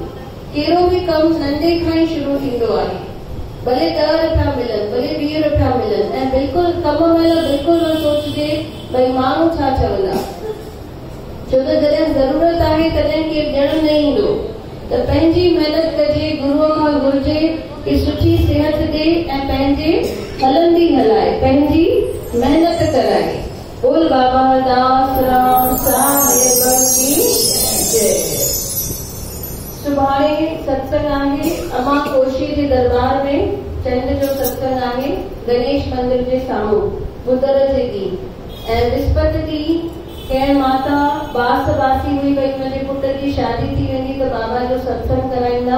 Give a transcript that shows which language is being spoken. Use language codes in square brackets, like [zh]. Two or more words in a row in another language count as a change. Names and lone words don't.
[sd] कहिड़ो बि कमु नंढे खां ई शुरू थींदो आहे। भले 10 रुपया मिलनि, भले 20 रुपया मिलनि, ऐं बिल्कुलु कम महिल बिल्कुलु न सोचजे भई माण्हू छा चवंदा, छो त जॾहिं ज़रूरत आहे तॾहिं केरु ॾियण न ईंदो। त पंहिंजी महिनत कजे, गुरूअ खां घुरिजे कि सुठी सिहत ॾे ऐं पंहिंजे हलंदी हलाए, पंहिंजी महिनत कराए। [hi] बोल बाबा दास राम साहिब की जय। [sd] सुभाणे सत्संग आहे अमा कोशी जे दरबार में, चंड जो सत्संग आहे गणेश मंदिर जे साम्हूं बुधर जे ॾींहुं। ऐं विस्पति ॾींहुं कंहिं माता बास बासी हुई भई मुंहिंजे पुट जी शादी थी वेंदी त बाबा जो सत्संग कराईंदा।